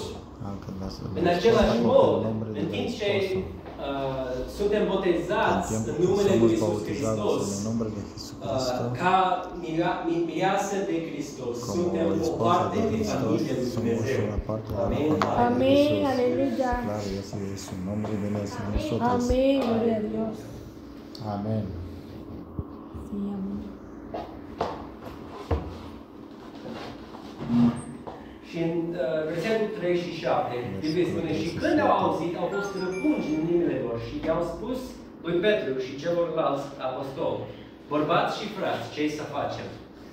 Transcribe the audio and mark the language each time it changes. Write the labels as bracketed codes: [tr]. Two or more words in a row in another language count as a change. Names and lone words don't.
[ro] În același mod, în timp ce suntem botezați în numele lui Iisus Hristos, ca mireasă de Hristos, suntem o parte din familia lui Dumnezeu. Amin. [es] Amén, aleluya. Amén, gloria a Dios. Amén. Sí, amén. [ro] Și în versetul 3 și 7, Biblia spune, și când au auzit, au fost răpunși în inimile lor și i-au spus lui Petru și celorlalți apostoli, bărbați și frați, ce să facem?